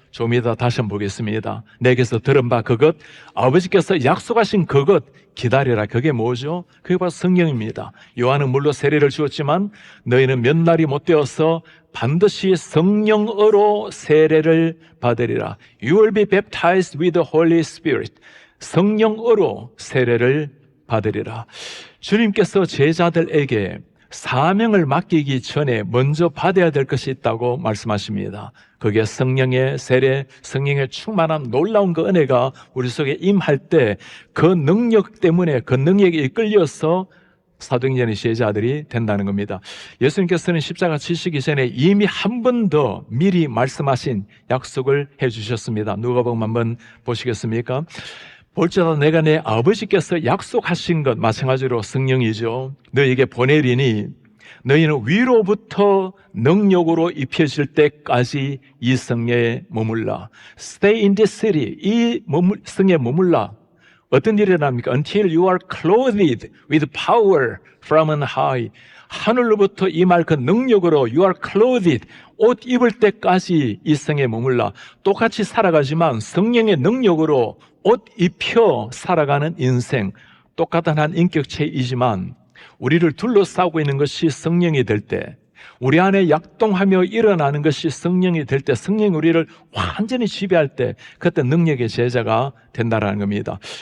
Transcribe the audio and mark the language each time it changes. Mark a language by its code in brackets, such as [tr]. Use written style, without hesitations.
[ko] 좀 이따 다시 한번 보겠습니다. 내게서 들은 바 그것, 아버지께서 약속하신 그것 기다리라. 그게 뭐죠? 그게 바로 성령입니다. 요한은 물로 세례를 주었지만 너희는 몇 날이 못 되어서 반드시 성령으로 세례를 받으리라. [en] You will be baptized with the Holy Spirit. [ko] 성령으로 세례를 받으리라. 주님께서 제자들에게 사명을 맡기기 전에 먼저 받아야 될 것이 있다고 말씀하십니다. 그게 성령의 세례, 성령의 충만한 놀라운 그 은혜가 우리 속에 임할 때 그 능력 때문에 그 능력에 이끌려서 사도행전의 제자들이 된다는 겁니다. 예수님께서는 십자가 지시기 전에 이미 한 번 더 미리 말씀하신 약속을 해주셨습니다. 누가복음 한번 보시겠습니까? 볼지라도 내가 내 아버지께서 약속하신 것, 마찬가지로 성령이죠. 너희에게 보내리니 너희는 위로부터 능력으로 입혀질 때까지 이 성에 머물라. [en] Stay in this city. [ko] 이 성에 머물라. 어떤 일이 일어납니까? [en] Until you are clothed with power from on high. [ko] 하늘로부터 임할 그 능력으로 [en] you are clothed. [ko] 옷 입을 때까지 이 성에 머물라. 똑같이 살아가지만 성령의 능력으로 옷 입혀 살아가는 인생, 똑같은 한 인격체이지만 우리를 둘러싸고 있는 것이 성령이 될 때, 우리 안에 약동하며 일어나는 것이 성령이 될 때, 성령이 우리를 완전히 지배할 때 그때 능력의 제자가 된다는 겁니다.